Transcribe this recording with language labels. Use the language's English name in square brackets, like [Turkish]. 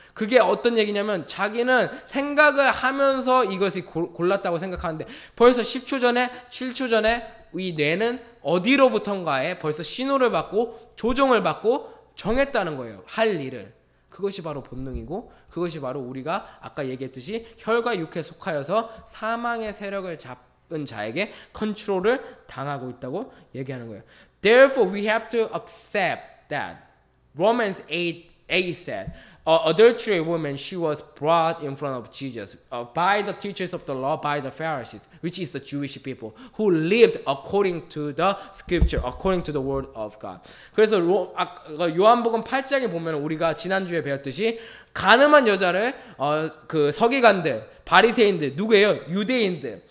[Korean] 그게 어떤 얘기냐면 자기는 생각을 하면서 이것이 골랐다고 생각하는데 벌써 10초 전에 7초 전에 이 뇌는 어디로부턴가에 벌써 신호를 받고 조종을 받고 정했다는 거예요. 할 일을. 그것이 바로 본능이고 그것이 바로 우리가 아까 얘기했듯이 혈과 육에 속하여서 사망의 세력을 잡은 자에게 컨트롤을 당하고 있다고 얘기하는 거예요. [English] Therefore, we have to accept that Romans 8 said, adulterous woman, she was brought in front of Jesus by the teachers of the law, by the Pharisees, which is the Jewish people, who lived according to the scripture, according to the word of God. [Korean] 그래서 요한복음 8장에 보면 우리가 지난주에 배웠듯이 가늠한 여자를 그 서기관들, 바리새인들, 누구예요? 유대인들.